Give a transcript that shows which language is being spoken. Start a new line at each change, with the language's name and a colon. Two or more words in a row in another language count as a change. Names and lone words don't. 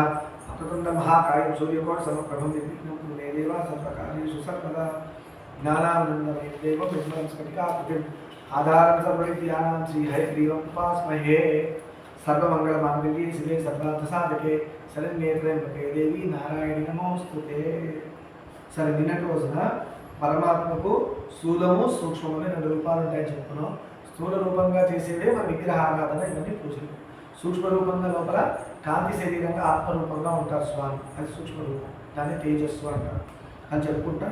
Sanskrit: अप्रतुण्ड महाकाय सूर्यकोटि समप्रभं निर्विघ्नं कुरु मे देव सर्वकार्येषु सर्वदा। ज्ञानानन्दमयं देवं निर्मलं स्फटिकाकृतिम् आधारं सर्वविद्यानां श्रीहयग्रीवम् उपास्महे। सर्वमङ्गलमाङ्गल्ये शिवे सर्वार्थसाधके शरण्ये त्र्यम्बके देवी नारायणि नमोस्तुते।
Telugu: సరే నిన్నటి రోజున పరమాత్మకు స్థూలము సూక్ష్మము అనే రెండు రూపాలు ఉంటాయని చెప్పుకున్నాం. స్థూల రూపంగా చేసేవే మన విగ్రహారాధన, ఇవన్నీ పూజలు. సూక్ష్మ రూపంగా లోపల కాంతి శరీరంగా ఆత్మరూపంగా ఉంటారు స్వామి, అది సూక్ష్మ రూపం, దాన్ని తేజస్సు అంటారు అని చెప్పుకుంటాం.